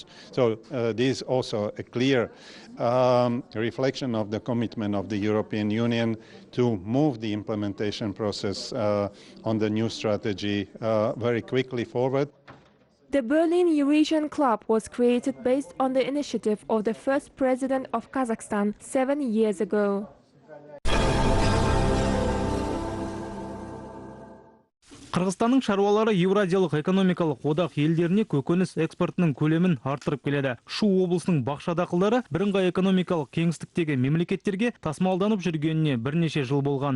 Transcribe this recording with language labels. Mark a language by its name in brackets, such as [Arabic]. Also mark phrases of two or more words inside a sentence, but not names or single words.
[English] So this is also a clear reflection of the commitment of the European Union to move the implementation process on the new strategy very quickly forward. The Berlin Eurasian Club was created based on the initiative of the first president of Kazakhstan 7 years ago. [Kazakh] Қырғызстанның шаруалары Евразиялық экономикалық одақ елдеріне көкөніс экспортының көлемін арттырып келеді. Шу облысының бақша дақылдары бірыңғай экономикалық кеңістіктегі мемлекеттерге тасымалданып жүргеніне бірнеше жыл болған.